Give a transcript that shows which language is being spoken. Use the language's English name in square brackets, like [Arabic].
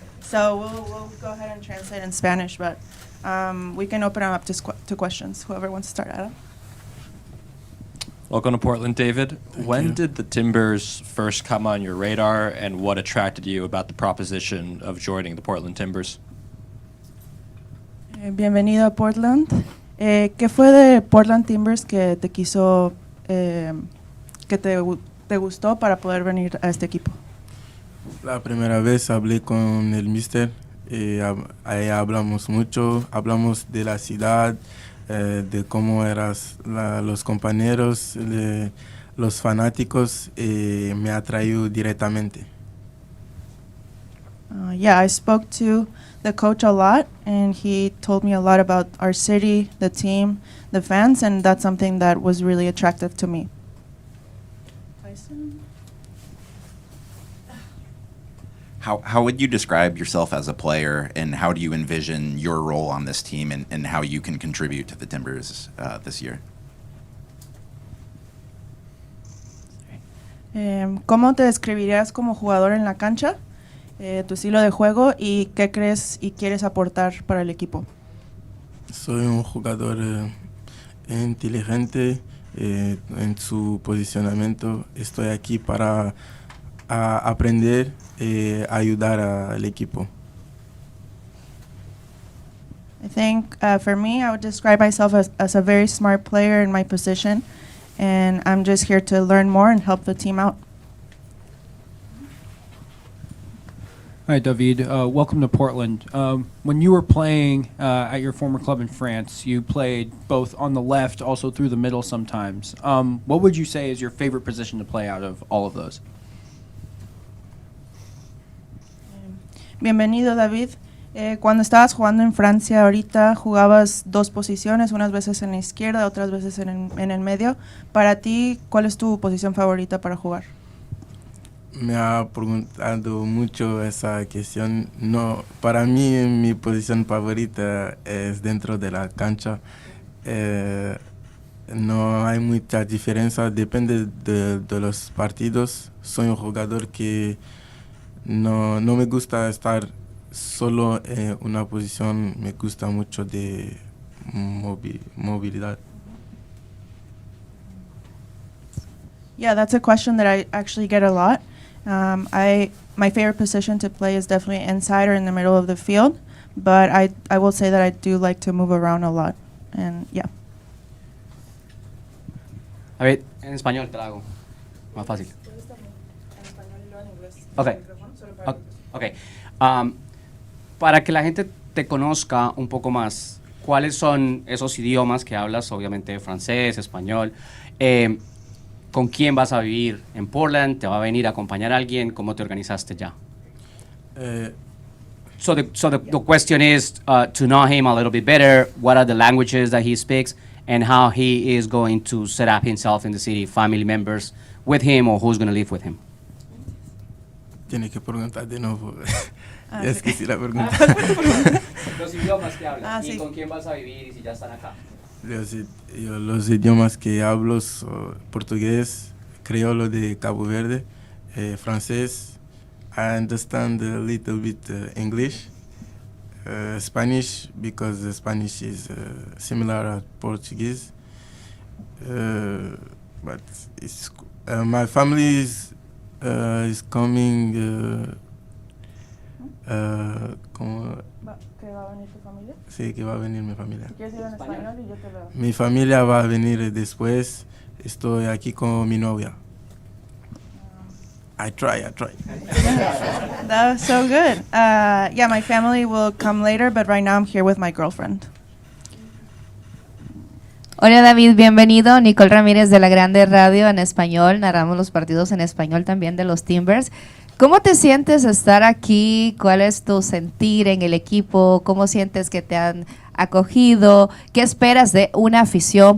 [English] So we'll go ahead and translate in Spanish, but we can open up to questions. Whoever wants to start, Adam. Welcome to Portland, David. When did the Timbers first come on your radar, and what attracted you about the proposition of joining the Portland Timbers? [Spanish] Bienvenido a Portland. ¿Qué fue de Portland Timbers que te quiso, que te gustó para poder venir a este equipo? La primera vez hablé con el mister, ahí hablamos mucho, hablamos de la ciudad, de cómo eran los compañeros, los fanáticos, me atrajo directamente. [English] Yeah, I spoke to the coach a lot, and he told me a lot about our city, the team, the fans, and that's something that was really attractive to me. Tyson? How would you describe yourself as a player, and how do you envision your role on this team, and how you can contribute to the Timbers this year? [Spanish] ¿Cómo te describirías como jugador en la cancha? Tu estilo de juego y qué crees y quieres aportar para el equipo. Soy un jugador inteligente en su posicionamiento. Estoy aquí para aprender y ayudar al equipo. [English] I think for me, I would describe myself as a very smart player in my position, and I'm just here to learn more and help the team out. Hi, David. Welcome to Portland. When you were playing at your former club in France, you played both on the left, also through the middle sometimes. What would you say is your favorite position to play out of all of those? [Spanish] Bienvenido, David. Cuando estabas jugando en Francia ahorita, jugabas dos posiciones, unas veces en la izquierda, otras veces en el medio. Para ti, ¿cuál es tu posición favorita para jugar? Me ha preguntado mucho esa cuestión. No, para mí mi posición favorita es dentro de la cancha. No hay mucha diferencia, depende de los partidos. Soy un jugador que no me gusta estar solo en una posición, me gusta mucho de movilidad. [English] Yeah, that's a question that I actually get a lot. My favorite position to play is definitely inside or in the middle of the field, but I will say that I do like to move around a lot, and yeah. [Spanish] A ver, en español te la hago más fácil. Okay. Okay. Para que la gente te conozca un poco más, ¿cuáles son esos idiomas que hablas? Obviamente francés, español. ¿Con quién vas a vivir en Portland? ¿Te va a venir a acompañar alguien? ¿Cómo te organizaste ya? [English] So the question is to know him a little bit better. What are the languages that he speaks, and how he is going to set up himself in the city? Family members with him, or who's going to live with him? [Spanish] Tiene que preguntar de nuevo. Es que si la pregunta. Los idiomas que hablas y sí. con quién vas a vivir y si ya están acá. Los idiomas que hablo son portugués, criollo de Cabo Verde, francés. [English] I understand a little bit English, Spanish, because Spanish is similar to Portuguese. But it's, my family is coming. [Spanish] ¿Que va a venir tu familia? Sí, que va a venir mi familia. Si quieres ir en español y yo te veo. Mi familia va a venir después. Estoy aquí con mi novia. [English] I try. That was so good. Yeah, my family will come later, but right now I'm here with my girlfriend. [Spanish] Hola David, bienvenido. Nicole Ramírez de la Grande Radio en español. Narramos los partidos en español también de los Timbers. ¿Cómo te sientes estar aquí? ¿Cuál es tu sentir en el equipo? ¿Cómo sientes que te han acogido? ¿Qué esperas de una afición?